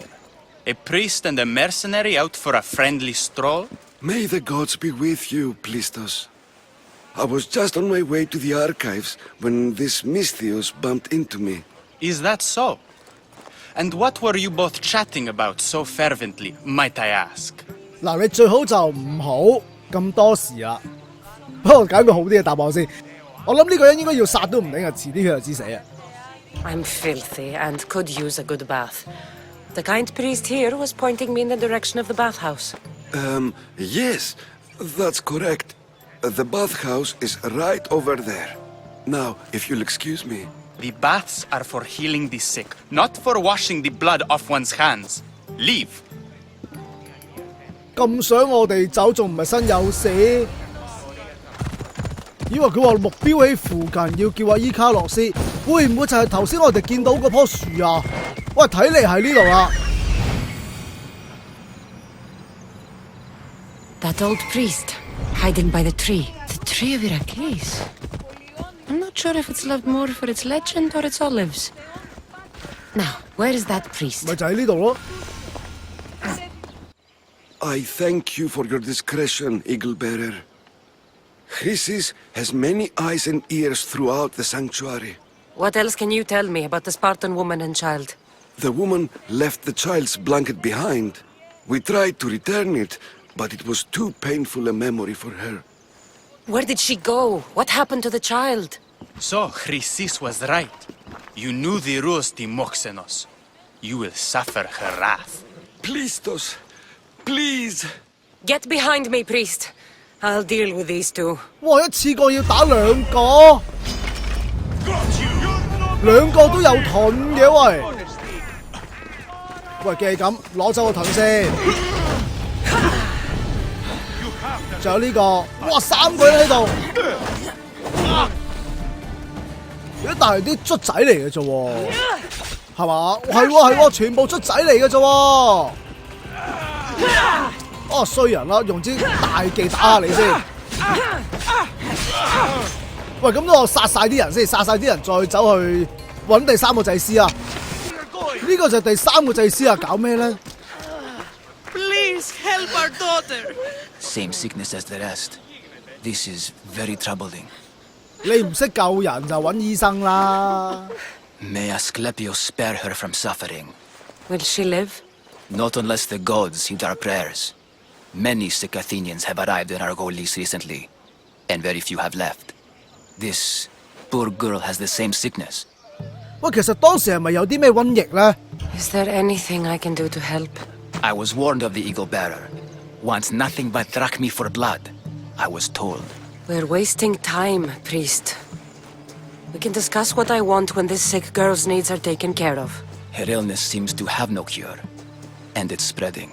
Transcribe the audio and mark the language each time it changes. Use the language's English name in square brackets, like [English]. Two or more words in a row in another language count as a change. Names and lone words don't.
[English] A priest and a mercenary out for a friendly stroll? May the gods be with you, Plistos. I was just on my way to the archives when this Misthios bumped into me. Is that so? And what were you both chatting about so fervently, might I ask? [Cantonese] 嗱，你最好就唔好咁多事啦。不過揀個好啲嘅答案先。我諗呢個人應該要殺都唔定啊，遲啲佢就知死啊。 [English] I'm filthy and could use a good bath. The kind priest here was pointing me in the direction of the bathhouse. Yes, that's correct. The bathhouse is right over there. Now, if you'll excuse me. The baths are for healing the sick, not for washing the blood off one's hands. Leave. [Cantonese] 咁想我哋走，仲唔係身有事？以為佢話目標喺附近，要叫阿伊卡洛斯，會唔會就係頭先我哋見到嗰棵樹啊？喂，睇嚟係呢度啦。 [English] That old priest, hiding by the tree. The tree of Heracles. I'm not sure if it's loved more for its legend or its olives. Now, where is that priest? [Cantonese] 咪就喺呢度咯。 [English] I thank you for your discretion, Eagle Bearer. Chrysis has many eyes and ears throughout the sanctuary. What else can you tell me about the Spartan woman and child? The woman left the child's blanket behind. We tried to return it, but it was too painful a memory for her. Where did she go? What happened to the child? So, Chrysis was right. You knew the rules, Timoxenos. You will suffer her wrath. Plistos, please. Get behind me, priest. I'll deal with these two. 哇！ [Cantonese] 一次過要打兩個，兩個都有盾嘅喂。喂，既係咁，攞走個盾先。仲有呢個，哇！3個人喺度。但係啲卒仔嚟嘅啫喎，係嘛？係喎係喎，全部卒仔嚟嘅啫喎。哦，衰人啦，用支大技打下你先。喂，咁我殺晒啲人先，殺晒啲人再走去揾第3個祭司啊！呢個就係第3個祭司啊，搞咩咧 [English] ？Please help our daughter. Same sickness as the rest. This is very troubling. [Cantonese] 你唔識救人就揾醫生啦。 [English] May Asclepius spare her from suffering. Will she live? Not unless the gods heed our prayers. Many sick Athenians have arrived in Argolis recently, and very few have left. This poor girl has the same sickness. [Cantonese] 喂，其實當時係咪有啲咩瘟疫咧 [English] Is there anything I can do to help? I was warned of the Eagle Bearer. Wants nothing but drachmi for blood. I was told. We're wasting time, priest. We can discuss what I want when this sick girl's needs are taken care of. Her illness seems to have no cure, and it's spreading.